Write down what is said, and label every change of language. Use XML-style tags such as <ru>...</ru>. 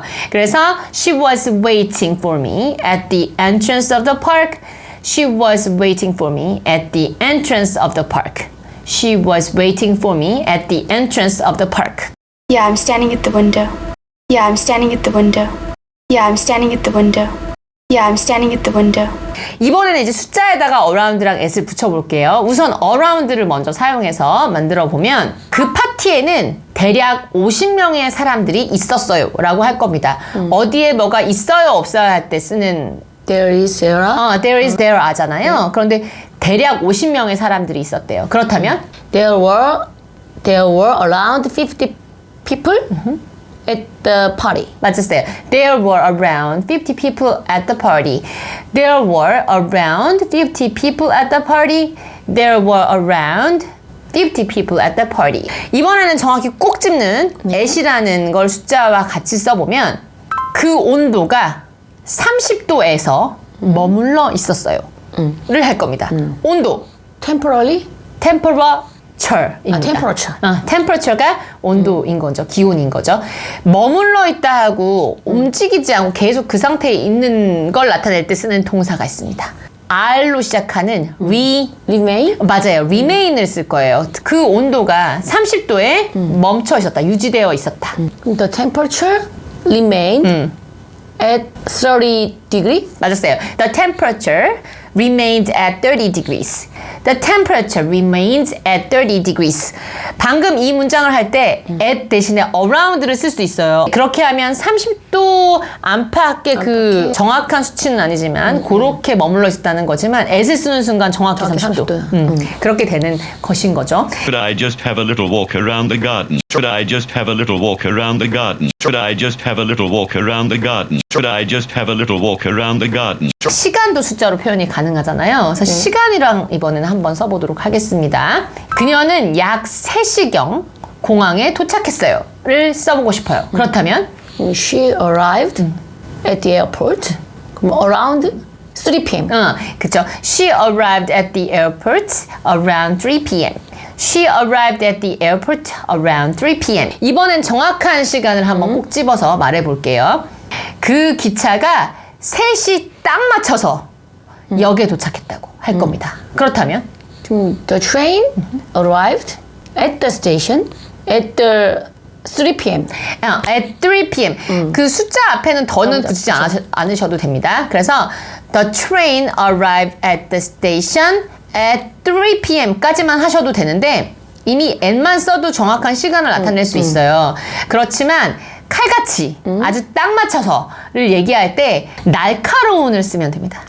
<ko>그래서</ko> <en>she was waiting for me at the entrance of the park. She was waiting for me at the entrance of the park. She was waiting for me at the entrance of the park. Yeah, I'm standing at the window. Yeah, I'm standing at the window. Yeah, I'm standing at the window. Yeah, I'm standing at the window.</en> <ko>이번에는 이제 숫자에다가 around랑 at을 붙여볼게요. 우선 around를 먼저 사용해서 만들어 보면 그 파티에는 대략 50명의 사람들이 있었어요 라고 할 겁니다. 어디에 뭐가 있어요 없어요 할 때 쓰는</ko> <en>There is there are. there is there are잖아요.</en> <ko>그런데 대략 50명의 사람들이 있었대요. 그렇다면</ko> <en>There were around 50 people at the party.</en> <ko>맞았어요.</ko> <en>There were around 50 people at the party. There were around 50 people at the party. There were around 50 people at the party.</en> <ko>이번에는 정확히 꼭 집는 at이라는 걸 숫자와 같이 써보면 그 온도가 30도에서 머물러 있었어요. 를 할 겁니다. 온도.</ko> <en>Temporarily? temperature입니다. temperature.</en> <ko>temperature가 온도인 거죠. 기온인 거죠. 머물러 있다 하고 움직이지 않고 계속 그 상태에 있는 걸 나타낼 때 쓰는 동사가 있습니다. R로 시작하는</ko> <en>Remain?</en> <ko>맞아요. remain을 쓸 거예요. 그 온도가 30도에 멈춰 있었다. 유지되어 있었다.</ko> <en>The temperature remained at 30 degrees.</en> <ko>맞았어요.</ko> <en>The temperature remained at 30 degrees. The temperature remains at 30 degrees.</en> <ko>방금 이 문장을 할 때 at 대신에 around를 쓸 수 있어요. 그렇게 하면 30도 안팎의 그 정확한 수치는 아니지만 그렇게 머물러 있다는 거지만 at을 쓰는 순간 정확히 30도. 그렇게 되는 것인 거죠.</ko> <en>Could I just have a little walk around the garden? Could I just have a little walk around the garden? Could I just have a little walk around the garden? Could I just have a little walk around the garden?</en> <ko>시간도 숫자로 표현이 가능하잖아요. 그래서 시간이랑 이번에는 한번 써보도록 하겠습니다. 그녀는 약 3시경 공항에 도착했어요. 를 써보고 싶어요. 그렇다면</ko> <en>She arrived at the airport.</en> <ko>그럼</ko> <en>around 3 p.m.</en> <ko>그쵸.</ko> <en>She arrived at the airport around 3 p.m. She arrived at the airport around 3 p.m.</en> <ko>이번엔 정확한 시간을 한번 꼭 집어서 말해볼게요. 그 기차가 3시 딱 맞춰서 역에 도착했다고 할 겁니다. 그렇다면</ko> <en>The train arrived at the station at the 3 p.m. at 3 p.m.</en> <ko>그 숫자 앞에는 더는 붙이지 않으셔도 됩니다. 그래서</ko> <en>The train arrived at the station at 3 p.m.</en> <ko>까지만 하셔도 되는데 이미 at만 써도 정확한 시간을 나타낼 수 있어요. 그렇지만 칼같이 아주 딱 맞춰서를 얘기할 때 날카로운을 쓰면 됩니다.</ko>